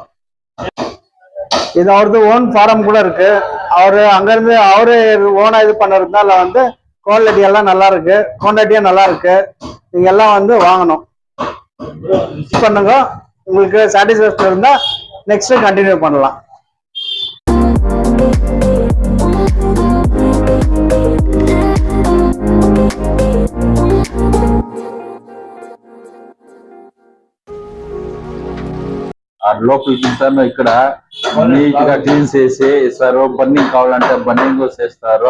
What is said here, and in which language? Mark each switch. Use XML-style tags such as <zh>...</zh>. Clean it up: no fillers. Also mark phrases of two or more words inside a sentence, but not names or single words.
<ta>இது அவரது</ta> <en>own farm</en> <ta>கூட இருக்கு. அவரு அங்கிருந்து அவரு ஓனா இது பண்ணுறதுனால வந்து குவாலிட்டி எல்லாம் நல்லா இருக்கு, குவான்டிட்டியா நல்லா இருக்கு. நீங்க எல்லாம் வந்து வாங்கணும், பண்ணுங்க. உங்களுக்கு சாட்டிஸ்ஃபேக்ஷன் இருந்தா</ta> <en>next continue</en> <ta>பண்ணலாம்.</ta> <te>లోపల తింటాను. ఇక్కడ నీట్ గా క్లీన్ చేసి ఇస్తారు. బన్నింగ్ కావాలంటే బన్నింగ్ చేస్తారు.</te>